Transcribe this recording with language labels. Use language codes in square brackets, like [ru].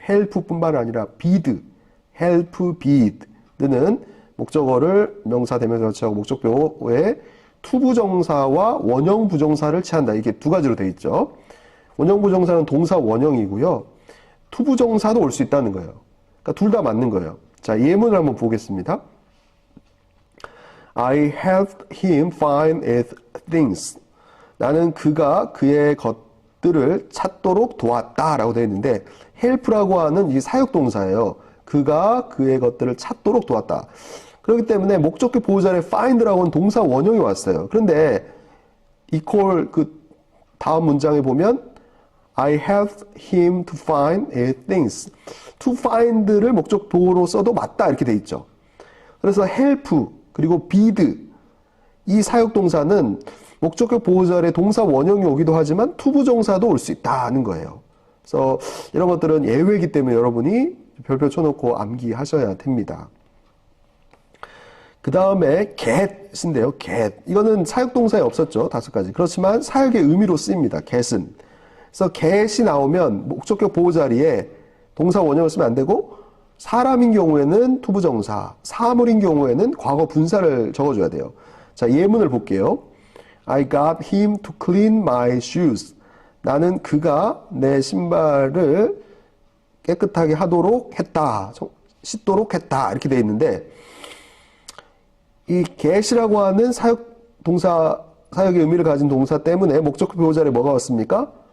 [ko] help뿐만 아니라 bid, help, bid는 목적어를 명사, 대명사 취하고 목적보호에 투부정사와 원형 부정사를 취한다. 이게 두 가지로 되어 있죠. 원형 부정사는 동사 원형이고요. 투부정사도 올 수 있다는 거예요. 그러니까 둘 다 맞는 거예요. 자, 예문을 한번 보겠습니다. [en] I helped him find his things. [ko] 나는 그가 그의 것들을 찾도록 도왔다 라고 되어 있는데 help라고 하는 이 사역동사예요. 그가 그의 것들을 찾도록 도왔다. 그렇기 때문에 목적격 보호 자리에 find라고 하는 동사 원형이 왔어요. 그런데 equal 그 다음 문장에 보면 [en] I helped him to find his things. [ko] to find를 목적 보호로 써도 맞다 이렇게 돼 있죠. 그래서 help 그리고 bid 이 사역동사는 목적격 보호 자리에 동사 원형이 오기도 하지만 투부정사도 올 수 있다는 거예요. 그래서 이런 것들은 예외이기 때문에 여러분이 별표 쳐놓고 암기하셔야 됩니다. 그 다음에 get인데요. get. 이거는 사역동사에 없었죠. 5가지. 그렇지만 사역의 의미로 쓰입니다. get은. 그래서 get이 나오면 목적격 보호 자리에 동사 원형을 쓰면 안 되고 사람인 경우에는 투부정사, 사물인 경우에는 과거 분사를 적어줘야 돼요. 자, 예문을 볼게요. [en] I got him to clean my shoes. [ko] 나는 그가 내 신발을 깨끗하게 하도록 했다. 씻도록 했다. 이렇게 되어 있는데 이 get이라고 하는 사역동사, 사역의 의미를 가진 동사 때문에 목적격 보호 자리에 뭐가 왔습니까?